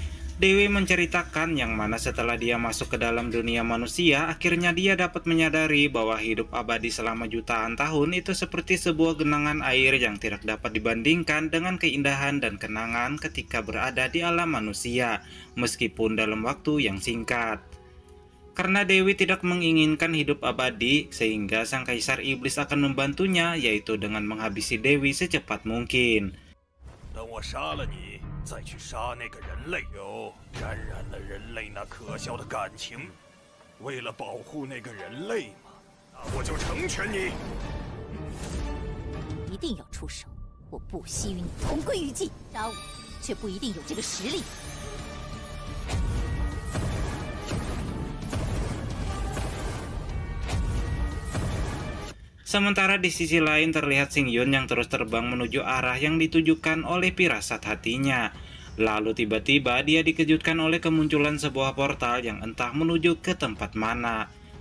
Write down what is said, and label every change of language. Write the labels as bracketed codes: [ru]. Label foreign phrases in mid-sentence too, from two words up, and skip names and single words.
[id] Dewi menceritakan yang mana setelah dia masuk ke dalam dunia manusia, akhirnya dia dapat menyadari bahwa hidup abadi selama jutaan tahun itu seperti sebuah genangan air yang tidak dapat dibandingkan dengan keindahan dan kenangan ketika berada di alam manusia, meskipun dalam waktu yang singkat. Karena Dewi tidak menginginkan hidup abadi, sehingga Sang Kaisar Iblis akan membantunya, yaitu dengan menghabisi Dewi secepat mungkin. [zh] 再去杀那个人类哟，沾染了人类那可笑的感情。为了保护那个人类嘛，那我就成全你。一定要出手，我不惜与你同归于尽。杀我，却不一定有这个实力。 [id] Sementara di sisi lain terlihat Xingyun yang terus terbang menuju arah yang ditujukan oleh firasat hatinya. Lalu tiba-tiba dia dikejutkan oleh kemunculan sebuah portal yang entah menuju ke tempat mana.